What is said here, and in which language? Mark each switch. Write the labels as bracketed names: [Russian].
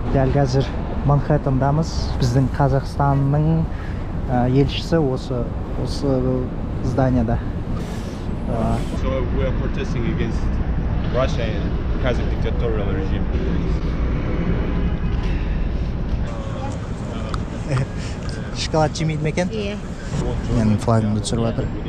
[Kazakh] Дәл қазір Манхэттендамыз. Біздің Қазақстанның елшісі осы зданияда. [English] So we are protesting against Russia and Kazakh dictatorial regime. [Kazakh] Шоколад жемейді ме екен? Иә. Менің флагымды түсіріп жатыр.